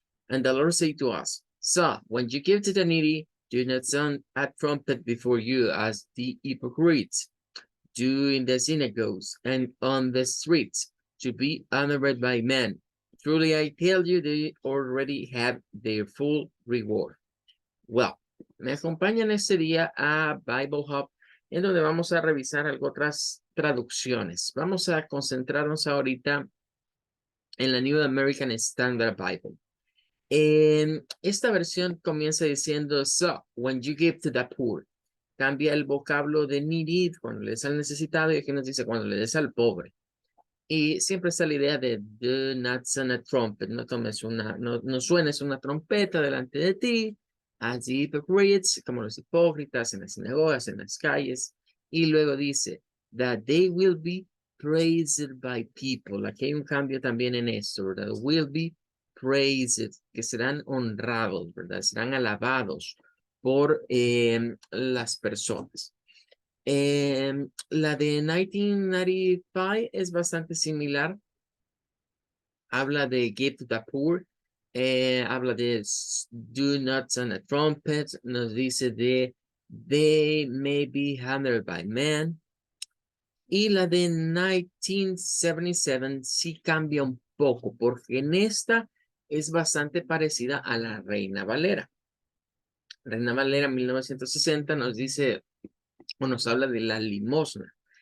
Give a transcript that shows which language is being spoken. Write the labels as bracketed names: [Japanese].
[English] And the Lord said to us, so when you give to the needy, do not sound a trumpet before you as the hypocrites do in the synagogues and on the streets, to be honored by men. Truly I tell you, they already have their full reward. [Spanish] Well, me acompañan este día a Bible Hub, en donde vamos a revisar algo otras traducciones. Vamos a concentrarnos ahorita en la New American Standard Bible. En esta versión comienza diciendo, [English] so, when you give to the poor. [Spanish] Cambia el vocablo de needy cuando le des al necesitado y aquí nos dice cuando le des al pobre. Y siempre está la idea de [English] do not sound a trumpet, [Spanish] no tomes no suenes una trompeta delante de ti, [English] as the hypocrites, [Spanish] como los hipócritas en las sinagogas, en las calles. Y luego dice, [English] that they will be praised by people. [Spanish] Aquí hay un cambio también en esto, ¿verdad? [English] Will be praised, [Spanish] que serán honrados, ¿verdad? Serán alabados por las personas. La de 1995 es bastante similar. Habla de [English] give to the poor. [Spanish] Habla de [English] do not sound a trumpet. [Spanish] Nos dice de [English] they may be handled by men. [Spanish] Y la de 1977 sí cambia un poco, porque en esta es bastante parecida a la Reina Valera. Reina Valera 1960 nos dice, o nos habla de la limosna.